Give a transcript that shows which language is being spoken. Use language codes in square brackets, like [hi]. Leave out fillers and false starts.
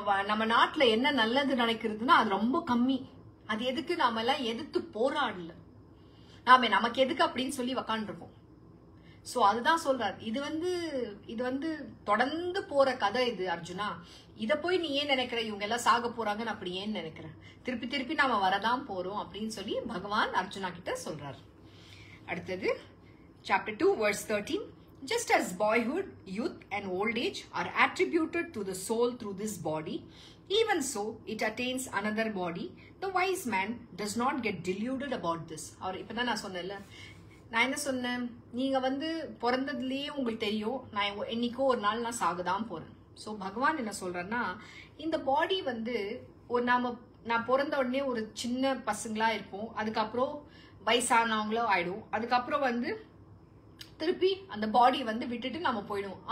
[ta] நம்ம நாட்டுல என்ன நல்லது நடக்கிறதுன்னா அது ரொம்ப கம்மி. அது எதுக்கு நாம எல்லாம் எதிர்த்து போராடல, நமக்கு எதுக்கு அப்படின்னு சொல்லி உக்காண்டிருக்கோம். சோ அதுதான் சொல்றாரு. இது வந்து தொடர்ந்து போற கதை இது அர்ஜுனா. இத போய் நீ ஏன் நினைக்கிற இவங்க எல்லாம் சாக போறாங்கன்னு அப்படி ஏன் நினைக்கிற? திருப்பி நாம வரதான் போறோம் அப்படின்னு சொல்லி பகவான் அர்ஜுனா கிட்ட சொல்றாரு. அடுத்தது [en] chapter 2 verse 13. Just as boyhood, youth and old age are attributed to the soul through this body, even so it attains another body. The wise man does not get deluded about this. [ta] அவர் இப்பதான் நான் சொன்னேன்ல, நான் என்ன சொன்னேன், நீங்க வந்து பிறந்ததுலயே உங்களுக்கு தெரியும் நான் என்னைக்கோ ஒரு நாள் நான் சாகதான் போறேன். சோ பகவான் என்ன சொல்றேன்னா, இந்த பாடி வந்து நான் பிறந்த உடனே ஒரு சின்ன பசங்களா இருப்போம், அதுக்கப்புறம் வயசானவங்களோ ஆயிடும், அதுக்கப்புறம் வந்து திருப்பி அந்த பாடி வந்து விட்டுட்டு நம்ம போயிடுவோம்.